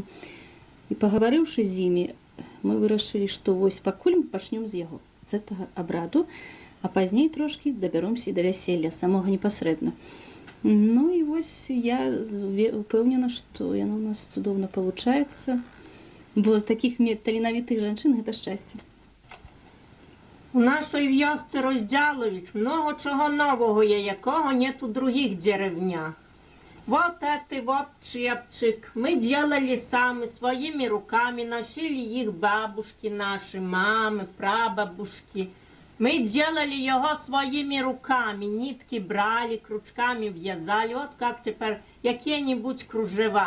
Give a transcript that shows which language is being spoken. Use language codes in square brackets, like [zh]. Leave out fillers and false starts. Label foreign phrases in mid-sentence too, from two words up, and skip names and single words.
[be] І пагаварыўшы з імі, мы вырашылі, што вось пакуль мы пачнём з яго, з гэтага абраду, а пазней трошкі дабяромся і да вяселля, самога непасрэдна. Ну і вось я упэўнена, што яно ў нас цудоўна палучаецца, бо з такіх таленавітых жанчын гэта шчасце. [uk] У нашій вёсці Роздялович много чого нового є, якого нет у других деревнях. [ru] Вот это вот чепчик мы делали сами, своими руками, носили их бабушки наши, мамы, прабабушки. Мы делали его своими руками, нитки брали, крючками вязали, вот как теперь какие-нибудь кружева.